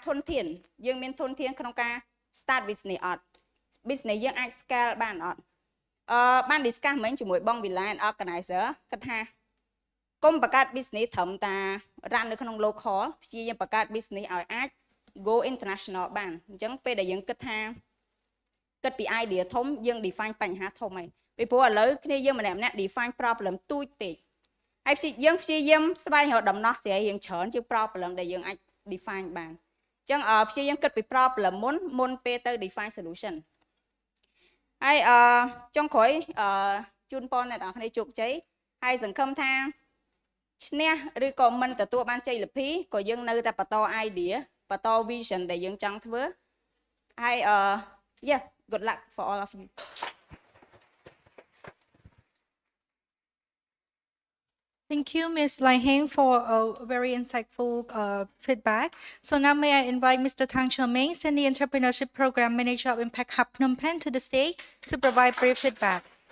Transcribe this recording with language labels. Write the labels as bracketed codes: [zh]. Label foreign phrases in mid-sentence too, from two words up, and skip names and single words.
[km] ធនធានយើងមានធនធានក្នុងការ [en] start business [km] អត់ business យើងអាច scale បានអត់បាន discuss មិញជាមួយបង Villa [en] and organizer [km] គាត់ថាកុំបង្កើត business ត្រឹមតែ run នៅ ក្នុង local ព្យាយាមបង្កើត business ឲ្យអាច [en] go international [km] បានអញ្ចឹងពេលដែលយើងគិតពី idea ធំយើង define បញ្ហាធំហើយពីព្រោះ ឥឡូវគ្នាយើងម្នាក់ [en] define problem [km] ទូចពេកហើយយើងព្យាយាមស្វែងរកដំណោះស្រាយរៀងច្រើនជាង problem ដែលយើងអាច define បានអញ្ចឹងព្យាយាមគិតពី problem មុនពេលទៅ [en] define solution [km] ហើយចុងក្រោយជូនពរអ្នកទាំងអស់គ្នាជោគជ័យហើយសង្ឃឹមថាឈ្នះឬក៏មិនទទួលបានជ័យលាភីក៏យើងនៅតែបន្ត idea បន្ត vision ដែលយើងចង់ធ្វើហើយ [en] yeah good luck for all of you Thank you, Ms. Lai Heng, for a very insightful feedback. So now may I invite Mr. Tang Xiaoming, Senior Entrepreneurship Program Manager of Impact Hub Phnom Penh, to the stage to provide brief feedback.